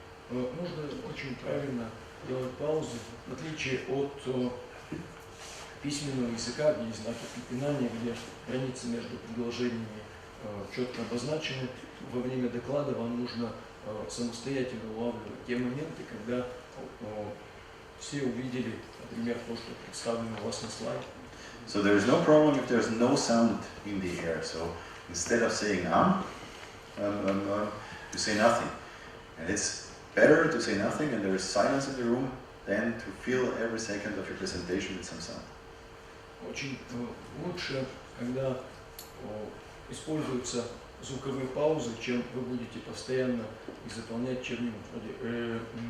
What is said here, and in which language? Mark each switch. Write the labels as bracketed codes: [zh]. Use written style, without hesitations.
[ru] Нужно очень правильно делать паузы, в отличие от письменного языка, где есть знаки препинания, где границы между предложениями четко обозначены. Во время доклада вам нужно самостоятельно улавливать те моменты, когда все увидели, например, то, что представлено у вас на слайде. [en] So there is no problem if there's no sound in the air. So instead of saying you say nothing. And it's better to say nothing and there is silence in the room than to fill every second of your presentation with some sound. [ru] Очень лучше, когда используются звуковые паузы, чем вы будете постоянно их заполнять чем-нибудь вроде